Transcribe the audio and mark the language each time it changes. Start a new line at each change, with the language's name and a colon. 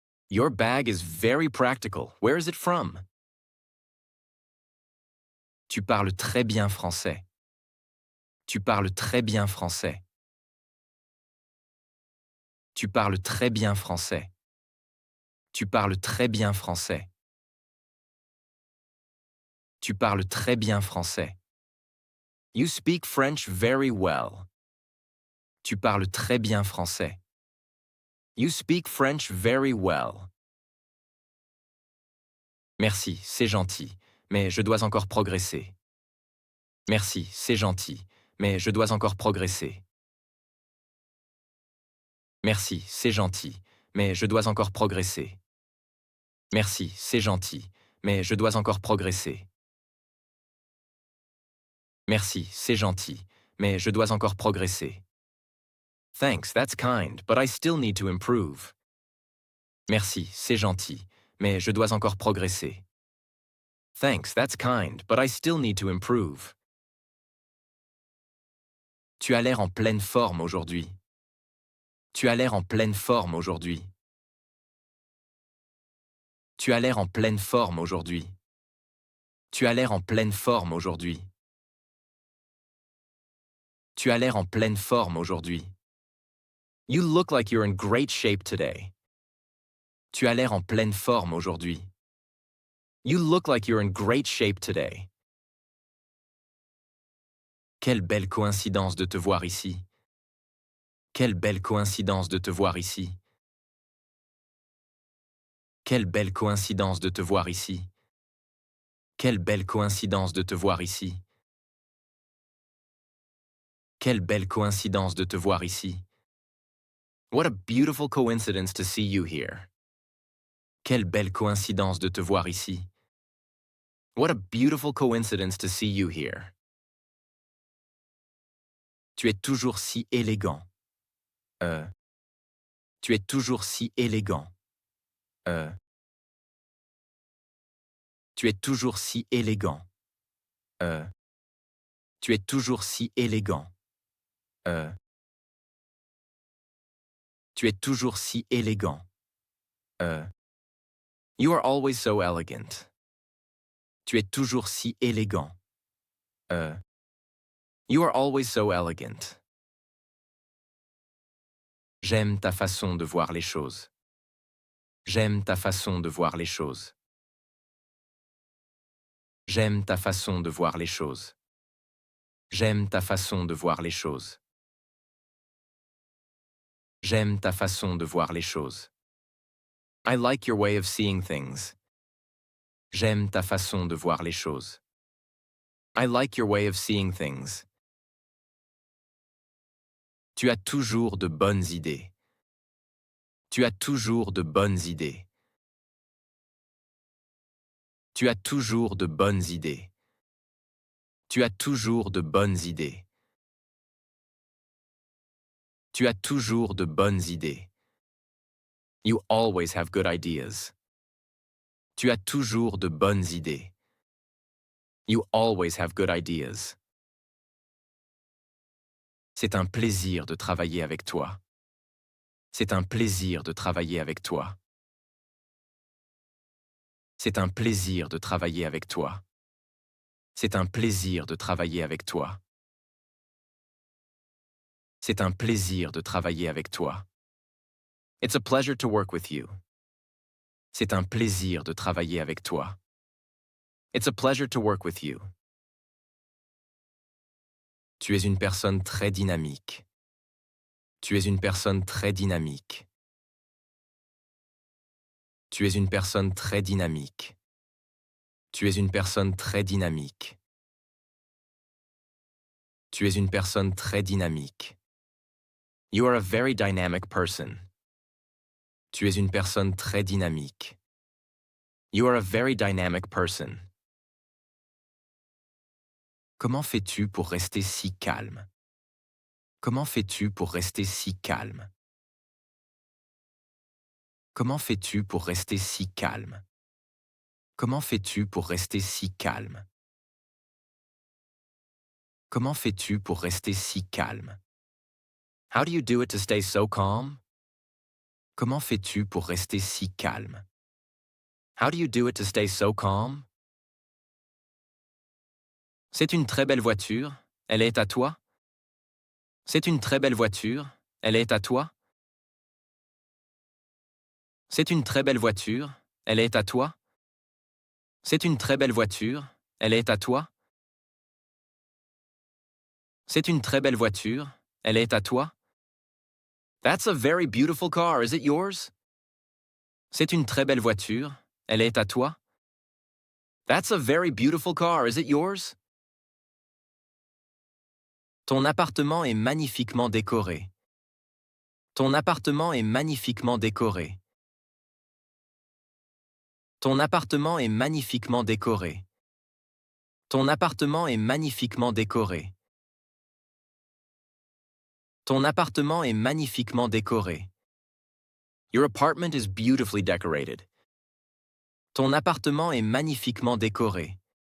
English: Your bag is very practical. Where is it from?
French: Tu parles très bien français. Tu parles très bien français. Tu parles très bien français. Tu parles très bien français. Tu parles très bien français.
English: You speak French very well.
French: Tu parles très bien français.
English: You speak French very well.
French: Merci, c'est gentil, mais je dois encore progresser. Merci, c'est gentil, mais je dois encore progresser. Merci, c'est gentil, mais je dois encore progresser. Merci, c'est gentil, mais je dois encore progresser. Merci, c'est gentil, mais je dois encore progresser.
English: Thanks, that's kind, but I still need to improve.
French: Merci, c'est gentil, mais je dois encore progresser.
English: Thanks, that's kind, but I still need to improve.
French: Tu as l'air en pleine forme aujourd'hui. Tu as l'air en pleine forme aujourd'hui. Tu as l'air en pleine forme aujourd'hui. Tu as l'air en pleine forme aujourd'hui. Tu as l'air en pleine forme aujourd'hui.
English: You look like you're in great shape today.
French: Tu as l'air en pleine forme aujourd'hui.
English: You look like you're in great shape today.
French: Quelle belle coïncidence de te voir ici. Quelle belle coïncidence de te voir ici. Quelle belle coïncidence de te voir ici. Quelle belle coïncidence de te voir ici. Quelle belle coïncidence de te voir ici.
English: What a beautiful coincidence to see you here.
French: Quelle belle coïncidence de te voir ici.
English: What a beautiful coincidence to see you here.
French: Tu es toujours si élégant. Tu es toujours si élégant. Tu es toujours si élégant. Tu es toujours si élégant. Tu es toujours si élégant.
English: You are always so elegant.
French: Tu es toujours si élégant.
English: You are always so elegant.
French: J'aime ta façon de voir les choses. J'aime ta façon de voir les choses. J'aime ta façon de voir les choses. J'aime ta façon de voir les choses. J'aime ta façon de voir les choses.
English: I like your way of seeing things.
French: J'aime ta façon de voir les choses.
English: I like your way of seeing things.
French: Tu as toujours de bonnes idées. Tu as toujours de bonnes idées. Tu as toujours de bonnes idées. Tu as toujours de bonnes idées. Tu as toujours de bonnes idées.
English: You always have good ideas.
French: Tu as toujours de bonnes idées.
English: You always have good ideas.
French: C'est un plaisir de travailler avec toi. C'est un plaisir de travailler avec toi. C'est un plaisir de travailler avec toi. C'est un plaisir de travailler avec toi. C'est un plaisir de travailler avec toi.
English: It's a pleasure to work with you.
French: C'est un plaisir de travailler avec toi.
English: It's a pleasure to work with you.
French: Tu es une personne très dynamique. Tu es une personne très dynamique. Tu es une personne très dynamique. Tu es une personne très dynamique. Tu es une personne très dynamique.
English: You are a very dynamic person.
French: Tu es une personne très dynamique.
English: You are a very dynamic person.
French: Comment fais-tu pour rester si calme? Comment fais-tu pour rester si calme? Comment fais-tu pour rester si calme? Comment fais-tu pour rester si calme? Comment fais-tu pour rester si calme?
English: How do you do it to stay so calm?
French: Comment fais-tu pour rester si calme?
English: How do you do it to stay so calm?
French: C'est une très belle voiture. Elle est à toi? C'est une très belle voiture. Elle est à toi? C'est une très belle voiture. Elle est à toi? C'est une très belle voiture. Elle est à toi? C'est une très belle voiture. Elle est à toi?
English: That's a very beautiful car. Is it yours?
French: C'est une très belle voiture. Elle est à toi?
English: That's a very beautiful car. Is it yours?
French: Ton appartement est magnifiquement décoré. Ton appartement est magnifiquement décoré. Ton appartement est magnifiquement décoré. Ton appartement est magnifiquement décoré. Ton appartement est magnifiquement décoré.
English: Your apartment is beautifully decorated.
French: Ton appartement est magnifiquement décoré.